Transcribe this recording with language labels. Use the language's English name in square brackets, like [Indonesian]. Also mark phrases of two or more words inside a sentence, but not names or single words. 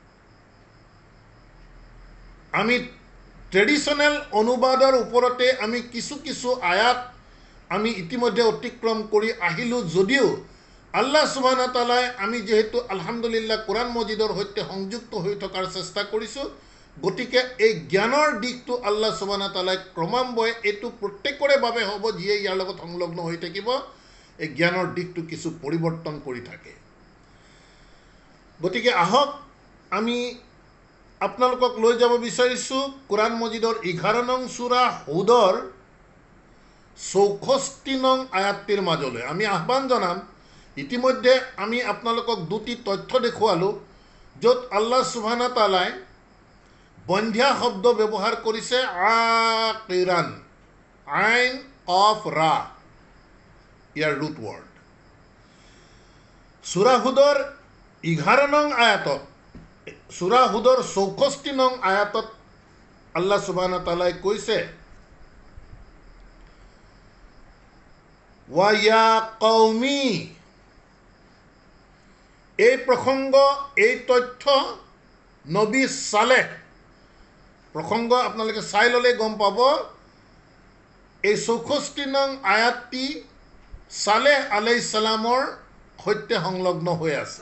[Assamese] আমি ট্ৰেডিশ্যনেল অনুবাদৰ ওপৰতে আমি কিছু কিছু আয়াত আমি ইতিমধ্যে অতিক্ৰম কৰি আহিলোঁ যদিও [Arabic] الله سبحانه وتعالى [Assamese] আমি যেহেতু [Arabic] الحمد لله [Assamese] কুৰাণ মজিদৰ সৈতে সংযুক্ত হৈ থকাৰ চেষ্টা কৰিছোঁ, গতিকে এই জ্ঞানৰ দিশটো [Arabic] الله سبحانه وتعالى [Assamese] ক্ৰমান্বয়ে এইটো প্ৰত্যেকৰে বাবে হ'ব, যিয়ে ইয়াৰ লগত সংলগ্ন হৈ থাকিব, এই জ্ঞানৰ দিশটো কিছু পৰিৱৰ্তন কৰি থাকে। গতিকে আহক আমি আপোনালোকক লৈ যাব বিচাৰিছোঁ কুৰাণ মজিদৰ 11 নং সূৰা হুদৰ 64 নং আয়াতটিৰ মাজলৈ। আমি আহ্বান জনাম, ইতিমধ্যে আমি আপোনালোকক দুটি তথ্য দেখুৱালোঁ য'ত [Arabic] الله سبحانه وتعالى [Assamese] বন্ধ্যা শব্দ ব্যৱহাৰ কৰিছে আকিৰান, আইন অফ ৰা, ইয়াৰ [English] root word. [Assamese] সূৰা হুদৰ 11 নং আয়াতত, সূৰা হুদৰ 64 নং আয়াতত [Arabic] الله سبحانه وتعالى [Assamese] কৈছে [Arabic] ويا قوم, [Assamese] এই প্ৰসংগ, এই তথ্য নবী সালেহ প্ৰসংগ আপোনালোকে চাই ল'লে গম পাব। এই 64 নং আয়াতটি সালেহ [Arabic] عليه السلام [Assamese] সৈতে সংলগ্ন হৈ আছে।